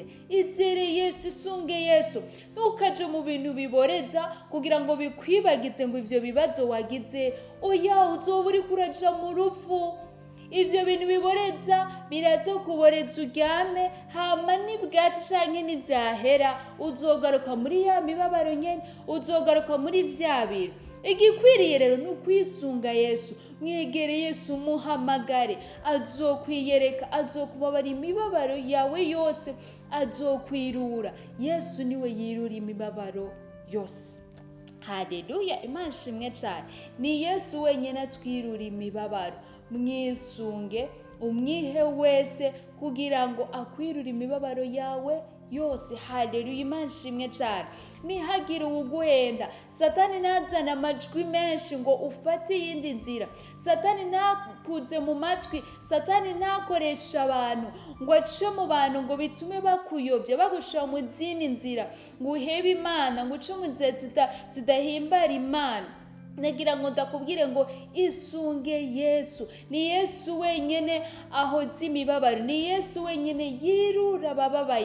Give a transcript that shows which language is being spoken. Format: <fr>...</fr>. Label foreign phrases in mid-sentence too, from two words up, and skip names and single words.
<rn>Izere Yesu, isunge Yesu, ntukaje mu bintu biboreza kugira ngo bikwibagize ngo ivyo bibazo wagize, oya uzoba uriko uraja mu rupfu. Ivyo bintu biboreza biraza kuboreza uryame, hama nibwaca canke nivyahera uzogaruka muri ya mibabaro nyene, uzogaruka muri vya bintu. Igikwiriye rero ni ukwisunga Yesu, mwegere Yesu, muhamagare, azokwiyereka, azokubabara imibabaro yawe yose, azokwirura. Yesu niwe yirura imibabaro yose. Haleluya, Imana ishimwe cyane. Ni Yesu wenyine atwirura imibabaro. Mwisunge, umwihe wese kugira ngo akwirure imibabaro yawe yose. Haleluya, Imana ishimwe cyane. Nihagira uwuguhenda, Satani ntazana amajwi menshi ngo ufate iyindi nzira, Satani ntakuze mu matwi, Satani ntakoresha abantu ngo ace mu bantu ngo bitume bakuyobya, bagushira mu zindi nzira, ngo uhebe Imana, ngo uce mu nzira zidahimbara Imana. Nagira ngo ndakubwire ngo isunge Yesu. Ni Yesu wenyene ahoza imibabaro, ni Yesu wenyene yirura abababaye.</rn>